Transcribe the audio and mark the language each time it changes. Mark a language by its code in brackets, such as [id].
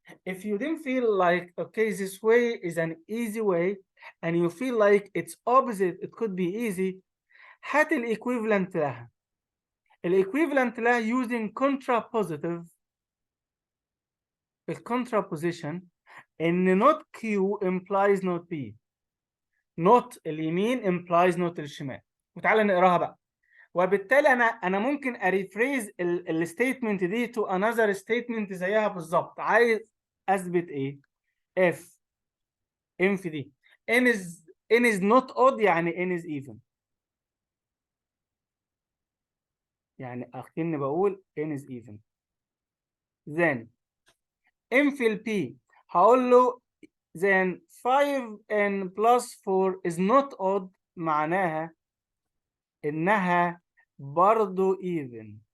[en] If you didn't feel like okay this way is an easy way and you feel like it's opposite it could be easy، هات الايكويفالنت لها. [ar] الايكويفالنت لها using contrapositive. [en] الcontraposition ان not Q implies not P. not اليمين implies not الشمال. [ar] وتعالى نقراها بقى. وبالتالي انا ممكن اريفريز الستيتمنت دي to another statement زيها بالظبط. [en] عايز اثبت ايه؟ if n في دي n is not odd يعني n is even. يعني اكني بقول n is even. then n في ال P هقول له then 5n plus 4 is not odd، معناها إنها برضو even.